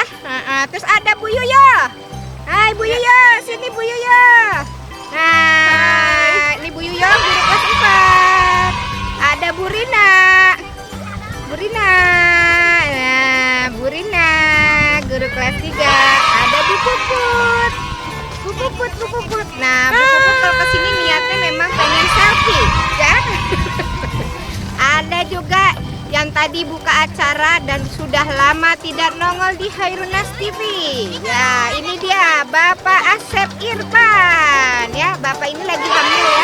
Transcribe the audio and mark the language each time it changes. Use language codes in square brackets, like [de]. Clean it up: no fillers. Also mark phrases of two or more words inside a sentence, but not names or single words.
[id] Terus ada Bu Yoyo. Hai Bu Yoyo, sini Bu Yoyo. Nah, ini Bu Yoyo guru kelas 4. Ada Bu Rina. Bu Rina. Nah, Bu Rina guru kelas 3. Ada Bu Puput. Bu Puput, Bu Puput. Nah, Bu Puput kalau kesini niatnya memang pengen selfie, ya. Ada juga yang tadi buka acara dan sudah lama tidak nongol di Hairunasi TV. Ya, ini dia Bapak Asep Irfan, ya. Bapak ini lagi hamil, ya.